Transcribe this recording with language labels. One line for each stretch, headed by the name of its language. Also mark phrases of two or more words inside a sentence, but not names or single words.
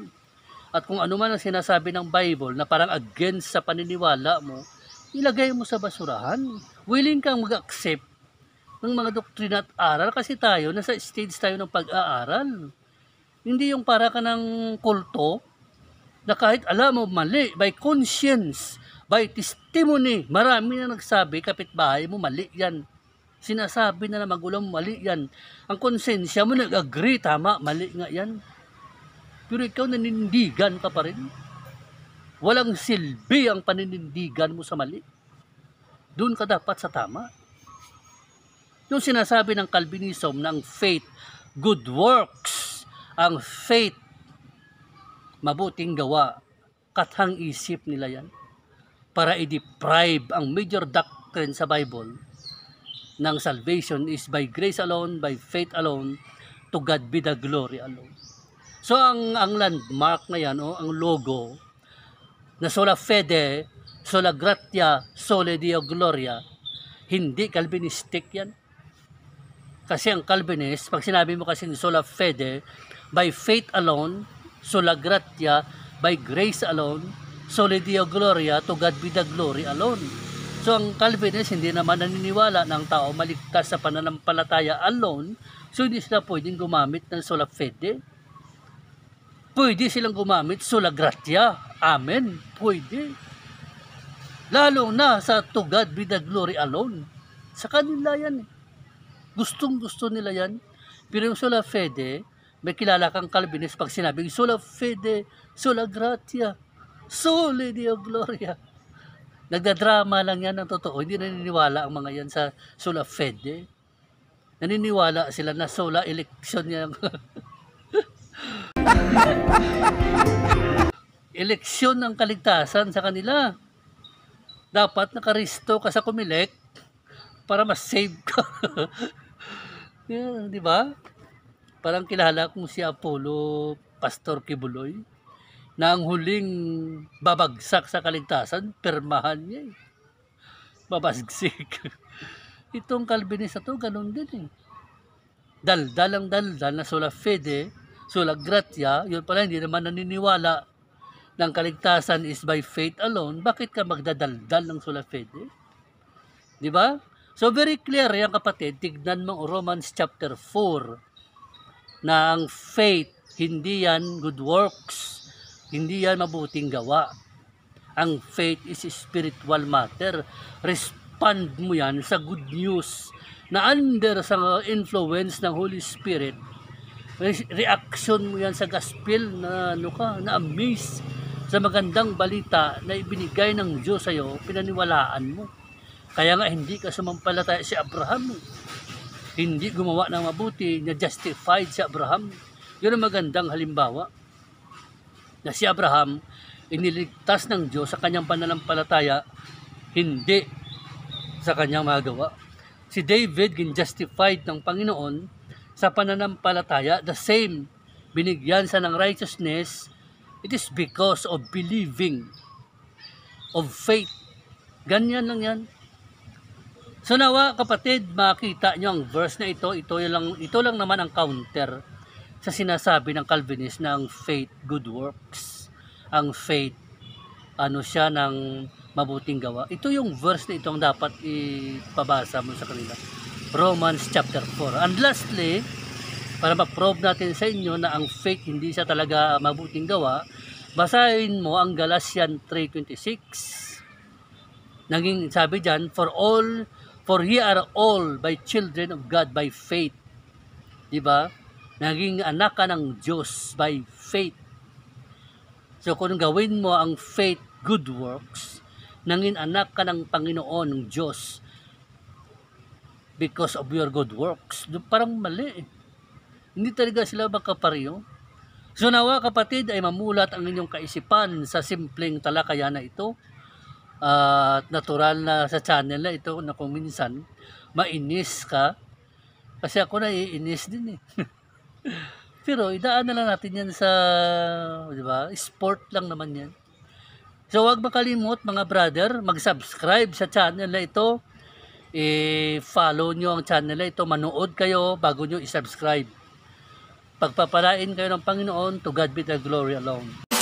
Filipino: At kung ano man ang sinasabi ng Bible na parang against sa paniniwala mo, ilagay mo sa basurahan. Willing kang mag-accept ng mga doktrina at aral kasi tayo, nasa stage tayo ng pag-aaral. Hindi yung para ka ng kulto na kahit alam mo mali,
English: by conscience, by testimony,
Filipino: marami na nagsabi, kapitbahay mo, mali yan. Sinasabi na magulang mo, mali yan. Ang konsensya mo, nag-agree, tama, mali nga yan. Pero ikaw nanindigan ka pa rin. Walang silbi ang paninindigan mo sa mali. Doon ka dapat sa tama. Yung sinasabi ng Calvinism na ang faith,
English: good works,
Filipino: ang faith, mabuting gawa, kathang isip nila yan para i-deprive ang
English: major doctrine
Filipino: sa Bible ng
English: salvation is by grace alone, by faith alone, to God be the glory alone.
Filipino: So ang landmark na yan, ang logo na
Latin: sola fide, sola gratia, sole Deo gloria,
Filipino: hindi Calvinistic yan. Kasi ang Calvinist, pag sinabi mo kasi
Latin: sola fide,
English: by faith alone,
Latin: sola gratia,
English: by grace alone,
Latin: sole Deo gloria,
English: to God be the glory alone.
Filipino: So ang Calvinist hindi naman naniniwala ng tao maligtas sa pananampalataya alone, so hindi sila pwedeng gumamit ng
Latin: sola fide.
Filipino: Pwede silang gumamit
Latin: sola gratia.
Filipino: Amen. Pwede. Lalo na sa
English: to God be the glory alone.
Filipino: Sa kanila yan. Gustong-gusto nila yan. Pero yung
Latin: sola fide,
Filipino: may kilala kang Calvinist pag sinabing
Latin: sola fide, sola gratia, sole Deo gloria.
Filipino: Nagdadrama lang yan ng totoo. Hindi naniniwala ang mga yan sa
Latin: sola fide.
Filipino: Naniniwala sila na sola election yan. Eleksyon ng kaligtasan sa kanila. Dapat nakaristo ka sa Comelec para mas-save ka. Yeah, di ba? Parang kilala kong si Apollo Pastor Kibuloy na ang huling babagsak sa kaligtasan, permahan niya eh. Babagsik. Itong Calvinist na to, ganun din eh. Daldal ang daldal na
Latin: sola fide, sola gratia,
Filipino: yun pala hindi naman naniniwala ng kaligtasan is
English: by faith alone.
Filipino: Bakit ka magdadaldal ng
Latin: sola fide?
Filipino: Di ba? So
English: very clear
Filipino: yan kapatid, tignan mo Romans chapter 4 na ang faith, hindi yan
English: good works,
Filipino: hindi yan mabuting gawa. Ang faith
English: is spiritual matter.
Filipino: Respond mo yan sa
English: good news
Filipino: na under sa influence ng
English: Holy Spirit.
Filipino: Reaction mo yan sa gospel na na-amaze sa magandang balita na ibinigay ng Diyos sa'yo, pinaniwalaan mo. Kaya nga hindi ka sumampalataya si Abraham. Hindi gumawa ng mabuti, na justified si Abraham. Yun ang magandang halimbawa. Na si Abraham, iniligtas ng Diyos sa kanyang pananampalataya, hindi sa kanyang magawa. Si David, gin-justified ng Panginoon sa pananampalataya,
English: the same,
Filipino: binigyan sa ng
English: righteousness, it is because of believing, of faith.
Filipino: Ganyan lang yan. So nawa kapatid, makita nyo ang verse na ito lang naman ang counter sa sinasabi ng Calvinist na ang faith,
English: good works.
Filipino: Ang faith, siya ng mabuting gawa. Ito yung verse na ito ang dapat ipabasa mo sa kanila. Romans chapter 4.
English: And lastly,
Filipino: para ma-prove natin sa inyo na ang faith hindi siya talaga mabuting gawa, basahin mo ang Galatians 3:26. Naging sabi diyan,
English: for ye are all by children of God by faith.
Filipino: Diba? Naging anak ka ng Diyos
English: by faith.
Filipino: So kung gawin mo ang faith,
English: good works,
Filipino: naging anak ka ng Panginoon, ng Diyos,
English: because of your good works.
Filipino: Parang mali eh. Hindi talaga sila magkapareho. So nawa kapatid ay mamulat ang inyong kaisipan sa simpleng talakayan na ito. Natural na sa channel na ito na kung minsan mainis ka. Kasi ako naiinis din eh. Pero idaan na lang natin yan sa, di ba? Sport lang naman yan. So huwag makalimot mga brother, mag-subscribe sa channel na ito. I-follow nyo ang channel na ito, manood kayo bago nyo i-subscribe. Pagpapalain kayo ng Panginoon,
English: to God be the glory alone.